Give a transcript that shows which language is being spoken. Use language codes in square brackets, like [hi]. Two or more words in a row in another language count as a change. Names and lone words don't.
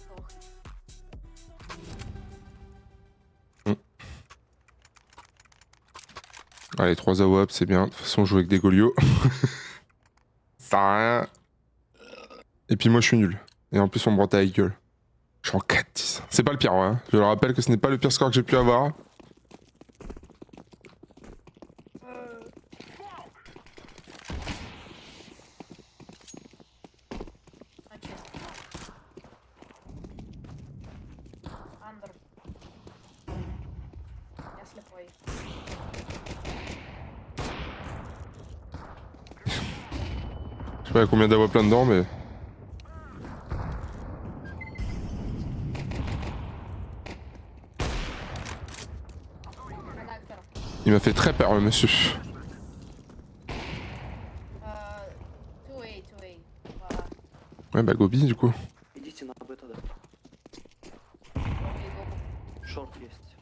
[fr] Allez, 3 AWP, c'est bien. De toute façon, on joue avec des Golios. Ça sert à rien. Et puis moi, je suis nul. Et en plus, on me brotte à la gueule. Je suis en 4-10. C'est pas le pire, ouais. Hein. Je le rappelle que ce n'est pas le pire score que j'ai pu avoir. [ru] А чисто. Андер. Я слепой. [fr] Je sais pas combien d'AWP là-dedans, mais... [ru] Редактор. [fr] Il m'a fait très peur, le monsieur. 2A, 2A. Ouais, bah Gobi, du coup. [ru] Идите на Б тогда. Окей, го. Шорт есть.